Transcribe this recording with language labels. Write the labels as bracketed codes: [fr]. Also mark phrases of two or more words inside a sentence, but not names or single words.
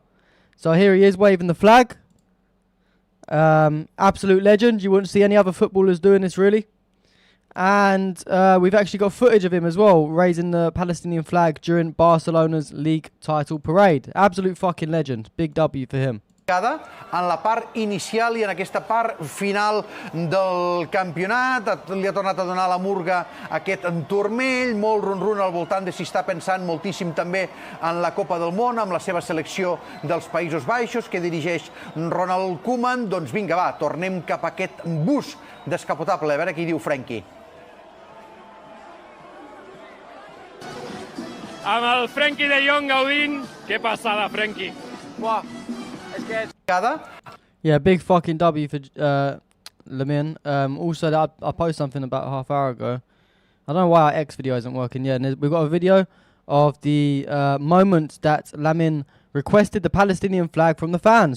[en] So here he is waving the flag. Absolute legend. You wouldn't see any other footballers doing this, really. And we've actually got footage of him as well, raising the Palestinian flag during Barcelona's league title parade. Absolute fucking legend. Big W for him. [ca] en la part inicial i en aquesta part final del campionat. Li ha tornat a donar la murga aquest turmell, molt ronron al voltant de si està pensant moltíssim també en la Copa del Món, amb la seva selecció dels Països Baixos, que dirigeix Ronald Koeman. Doncs vinga, va, tornem cap a aquest bus descapotable. A veure què diu Frenkie. Amb el Frenkie de Jong gaudint. Què passada, Frenkie? [en] Wow. Yeah, big fucking W for Lamin. Also, I posted something about a half hour ago. I don't know why our X video isn't working yet. And we've got a video of the moment that Lamin requested the Palestinian flag from the fans.